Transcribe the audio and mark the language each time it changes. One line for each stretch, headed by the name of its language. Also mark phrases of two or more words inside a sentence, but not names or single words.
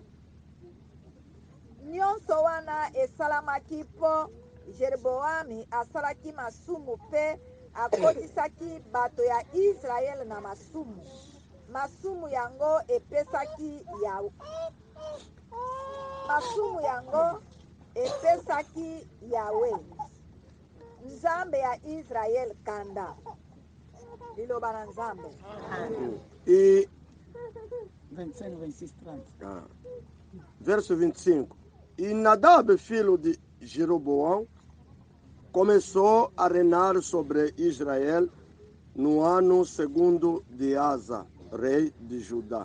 Lingala: Nyonso wana esalamaki mpo Jeroboami asalaki masumu mpe akotisaki bato ya Israel na masumu. Masumu yango epesaki Yawe, Nzambe ya Israel kanda. Liloba na Nzambe.
Portuguese: E 25, 26, 30. Verso 25. E Nadab, filho de Jeroboão, começou a reinar sobre Israel no ano 2º de Asa, rei de Judá.